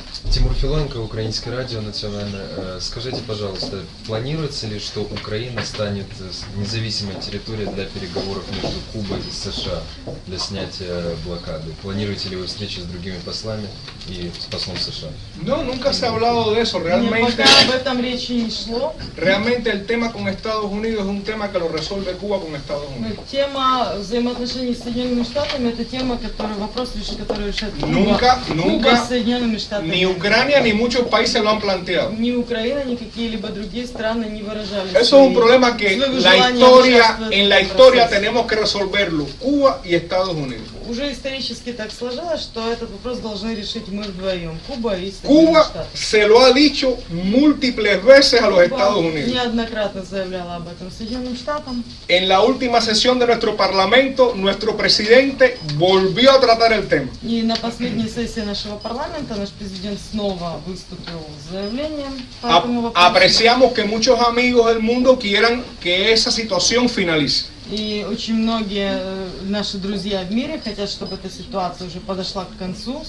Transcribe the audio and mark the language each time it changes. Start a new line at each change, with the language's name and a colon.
Russian: Тимур Филоненко, Украинское радио национальное. Скажите, пожалуйста, планируется ли, что Украина станет независимой территорией для переговоров между Кубой и США для снятия блокады? Планируете ли вы встречи с другими послами и с послом США?
Spanish: No, nunca se ha hablado de eso.
Russian: Нет,
Spanish: Realmente,
Russian: пока об этом речи не шло.
Spanish: realmente el tema con Estados Unidos es un tema que lo resuelve Cuba con Estados Unidos.
Russian: Тема взаимоотношений с Соединенными Штатами — это тема, вопрос, который решает Куба.
Spanish: Nunca,
Russian: Куба
Spanish: nunca,
Russian: с Соединенными Штатами.
Spanish: ni Ucrania ni muchos países lo han planteado.
Russian: Ни Украина, ни какие-либо другие страны не выражали
Spanish: Eso es un problema que en la historia tenemos que resolverlo, Cuba y Estados Unidos.
Russian: Уже исторически так сложилось, что этот вопрос должны решить мы вдвоем, Куба и Соединенные
Spanish: Cuba
Russian: Штаты.
Spanish: se lo ha dicho múltiples veces a los Estados
Russian: Куба
Spanish: Unidos.
Russian: неоднократно заявляла об этом Соединенным Штатам.
Spanish: En la última sesión de nuestro parlamento, nuestro presidente volvió a tratar el tema.
Russian: И на последней сессии нашего парламента наш президент снова выступил с заявлением по этому вопросу.
Spanish: Apreciamos que muchos amigos del mundo quieran que esa situación finalice.
Russian: И очень многие наши друзья в мире хотят, чтобы эта ситуация уже подошла к концу.